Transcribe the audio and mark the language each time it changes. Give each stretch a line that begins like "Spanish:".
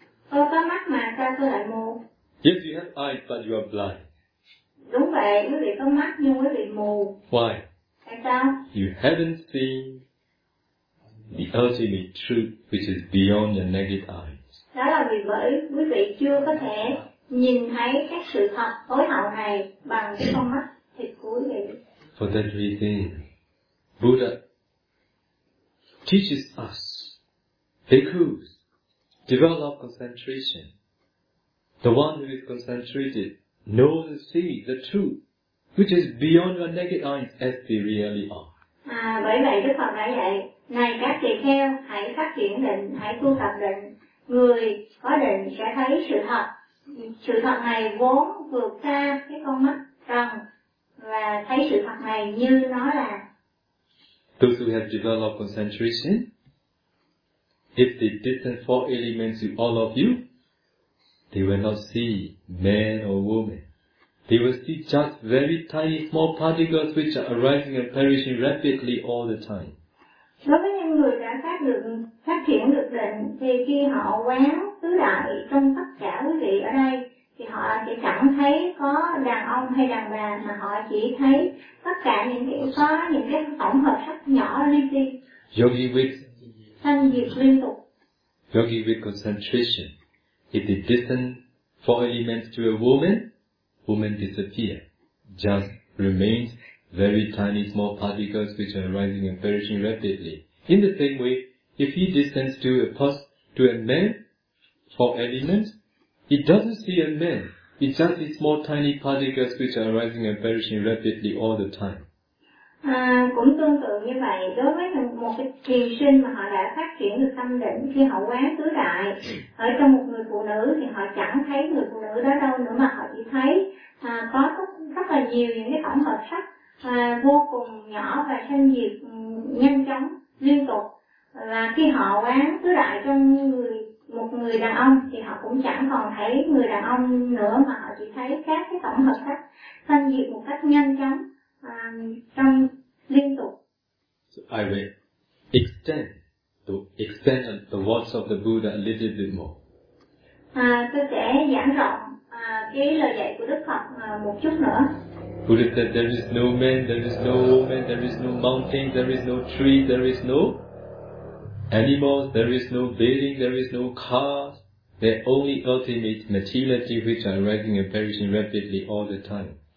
Vietnamese: Tôi có mắt mà sao tôi lại mù?
English: Yes, you have eyes, but you are blind.
Vietnamese: Đúng vậy, quý vị có mắt nhưng quý vị mù.
English: Why?
Vietnamese: Tại sao?
English: You haven't seen the ultimate truth which is beyond your naked eyes.
Vietnamese: Đó là vì bởi quý vị chưa có thể nhìn thấy các sự thật tối hậu này bằng cái con mắt thịt của quý vị.
English: For that reason, Buddha teaches us, bhikkhus, develop concentration. The one who is concentrated know and see the truth, which is beyond your naked eyes as they really are.
Vietnamese: À, bởi vậy Đức Phật đã dạy, này các tỳ kheo, hãy phát triển định, hãy tu tập định. Người có định sẽ thấy sự thật này vốn vượt xa cái con mắt trần và thấy sự thật này như nó là.
English: Those who have developed concentration, if they distant four elements to all of you, they will not see man or woman. They will see just very tiny small particles which are arising and perishing rapidly all the time.
Vietnamese: Đối với những người đã phát triển được định, thì khi họ quán tứ đại trong tất cả quý vị ở đây, thì họ chỉ chẳng thấy có đàn ông hay đàn bà, mà họ chỉ thấy tất cả những cái có những cái tổng hợp rất nhỏ li ti.
English: Yogi with
Vietnamese: thân diệt liên tục.
English: Yogi with concentration. If they distant four elements to a woman, woman disappear. Just remains very tiny small particles which are rising and perishing rapidly. In the same way, if he distance to a man, four elements, he doesn't see a man. It's just these small tiny particles which are rising and perishing rapidly all the time.
Vietnamese: À, cũng tương tự như vậy, đối với một cái trì sinh mà họ đã phát triển được tâm định khi họ quán tứ đại ở trong một người phụ nữ thì họ chẳng thấy người phụ nữ đó đâu nữa mà họ chỉ thấy có rất là nhiều những cái tổng hợp sắc vô cùng nhỏ và sanh diệt nhanh chóng liên tục. Và khi họ quán tứ đại trong một người đàn ông thì họ cũng chẳng còn thấy người đàn ông nữa mà họ chỉ thấy các cái tổng hợp sắc sanh diệt một cách nhanh chóng. Trong liên tục.
English: So I will extend the words of the Buddha a little bit more.
Vietnamese: Tôi sẽ giảng rộng cái lời dạy của Đức Phật một chút nữa.
English: Buddha said there is no man, there is no woman, there is no mountain, there is no tree, there is no animals, there is no building, there is no car. There are only ultimate materiality which are rising and perishing rapidly all the time.